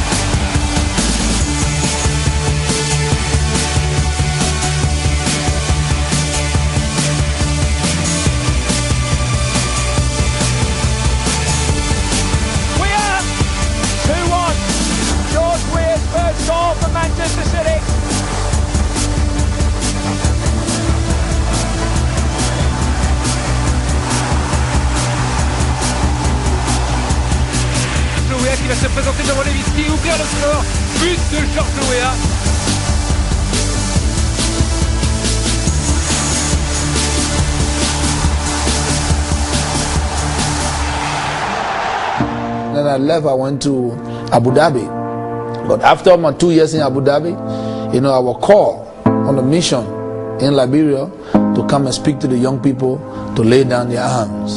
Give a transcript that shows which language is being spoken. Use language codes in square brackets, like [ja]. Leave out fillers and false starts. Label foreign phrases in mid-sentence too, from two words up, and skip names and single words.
[en] Weah, 2-1. George Weah's first goal for Manchester City. [fr] Qui va se présenter devant Lewicki, ouvrir le score, but de George Weah. [en] Then I left, I went to Abu Dhabi. But after my 2 years in Abu Dhabi, I was called on a mission in Liberia to come and speak to the young people to lay down their arms.